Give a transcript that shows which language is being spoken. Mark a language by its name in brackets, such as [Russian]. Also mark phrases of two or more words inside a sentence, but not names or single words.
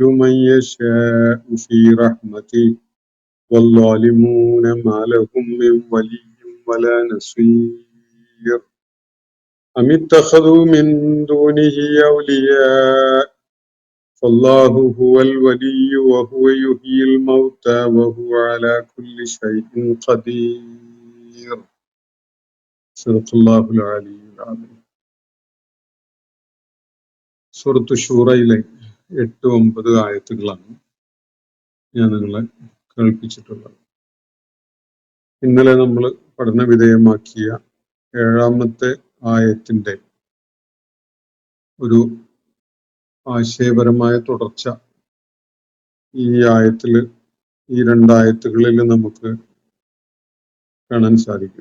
[Arabic] من يشاء في رحمته والظالمون ما لهم من ولي ولا نصير أم اتخذوا من دونه أولياء فالله هو الولي وهو يحيي الموتى وهو على كل شيء قدير. صدق الله العلي العظيم. [Malayalam] സൂറത്ത് ശൂറയിലെ 8-9 ആയത്തുകളാണ് ഞാൻ നിങ്ങളെ കേൾപ്പിച്ചിട്ടുള്ളത്. ഇന്നലെ നമ്മൾ പഠന വിധേയമാക്കിയ 7-ാമത്തെ ആയത്തിന്റെ ഒരു ആശയപരമായ തുടർച്ച ഈ ആയത്തില്, ഈ 2 ആയത്തുകളിൽ നമുക്ക് കാണാൻ സാധിക്കും.